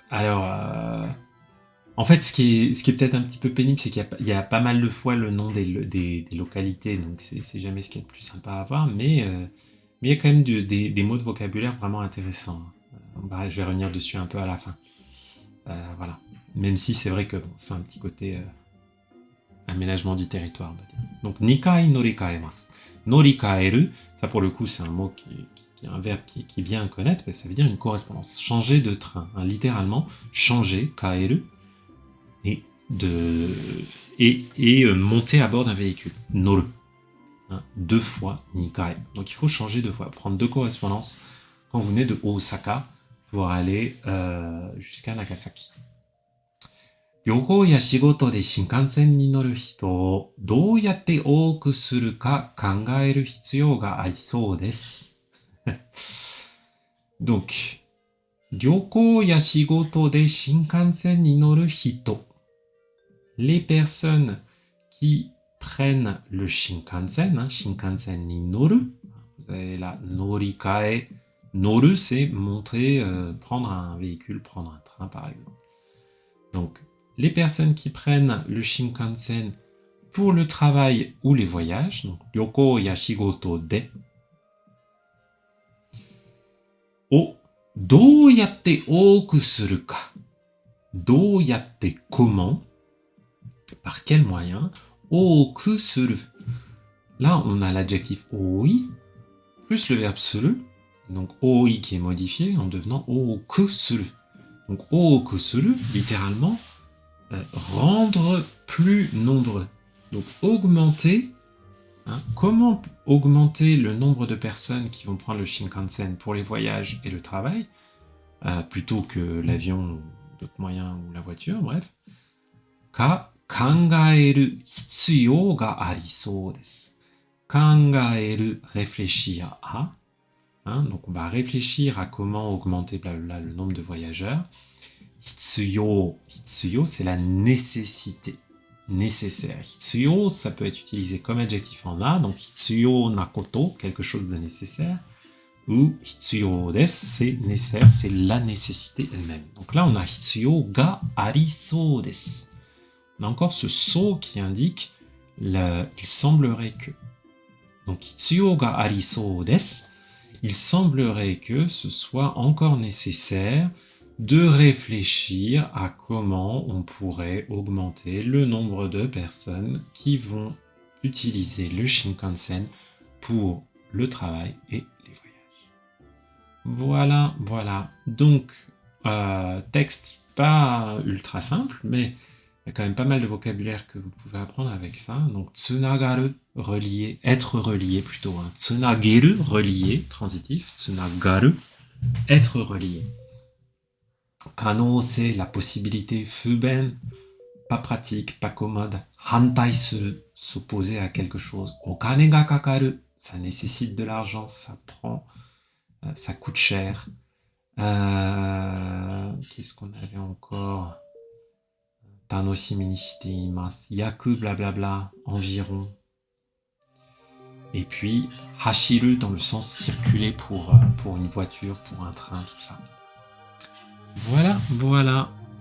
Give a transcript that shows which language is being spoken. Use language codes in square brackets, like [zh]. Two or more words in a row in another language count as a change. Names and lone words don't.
[fr] Alors, en fait, ce qui est peut-être un petit peu pénible, c'est qu'il y a pas mal de fois le nom des localités, donc c'est jamais ce qui est le plus sympa à voir, mais il y a quand même des mots de vocabulaire vraiment intéressants. Je vais revenir dessus un peu à la fin. Voilà. Même si c'est vrai que bon, c'est un petit côté aménagement du territoire, on va dire. [ja] Donc, 2回乗り換えます. Norikaeru, [fr] ça pour le coup, c'est un mot qui est un verbe qui est bien à connaître, parce que ça veut dire une correspondance. Changer de train, hein, littéralement, changer, kaeru, et monter à bord d'un véhicule. Noru. Hein, 2 fois 2 kai. Donc il faut changer 2 fois, prendre 2 correspondances quand vous venez de Osaka pour aller jusqu'à Nagasaki. [ja] 旅行や仕事で新幹線に乗る人をどうやって多くするか考える必要がありそうです。Donc, 旅行や仕事で新幹線に乗る人。 [fr] Les personnes qui prennent le Shinkansen, hein, [ja] 新幹線に乗る. [fr] Vous avez la norikae. Noru, c'est monter, prendre un véhicule, prendre un train par exemple. Donc, les personnes qui prennent le Shinkansen pour le travail ou les voyages, donc [ja] 旅行や仕事で, をどうやって多くするか. どうやって [fr] comment, par quel moyen, [ja] 多くする. [fr] Là, on a l'adjectif oi plus le verbe suru, donc oi qui est modifié en devenant [ja] 多くする. [fr] Donc [ja] 多くする, [fr] littéralement, rendre plus nombreux. Donc augmenter, hein, comment augmenter le nombre de personnes qui vont prendre le Shinkansen pour les voyages et le travail, plutôt que l'avion, d'autres moyens ou la voiture, bref. [ja] か考える必要がありそうです. Kangaeru, [fr] réfléchir à. Hein, donc on va réfléchir à comment augmenter blablabla, le nombre de voyageurs. [ja] 必要、必要, [fr] c'est la nécessité, nécessaire. Hitsuyo, ça peut être utilisé comme adjectif en a, donc [ja] 必要なこと, [fr] quelque chose de nécessaire, ou [ja] 必要です, [fr] c'est nécessaire, c'est la nécessité elle-même. Donc là, on a [ja] 必要がありそうです. [fr] On a encore ce so qui indique il semblerait que. Donc, [ja] 必要がありそうです. [fr] Il semblerait que ce soit encore nécessaire de réfléchir à comment on pourrait augmenter le nombre de personnes qui vont utiliser le Shinkansen pour le travail et les voyages. Voilà. Donc, texte pas ultra simple, mais il y a quand même pas mal de vocabulaire que vous pouvez apprendre avec ça. Donc, tsunagaru, relier, être relié plutôt. Tsunageru, relier, transitif. Tsunagaru, être relié. Kano, c'est la possibilité. Fuben, pas pratique, pas commode. [ja] 反対する, [fr] s'opposer à quelque chose. [ja] お金がかかる, [fr] ça nécessite de l'argent, ça coûte cher. Qu'est-ce qu'on avait encore? [ja] 楽しみにしています. Yaku, [fr] blablabla, environ. Et puis, hashiru dans le sens circuler pour une voiture, pour un train, tout ça. Voilà.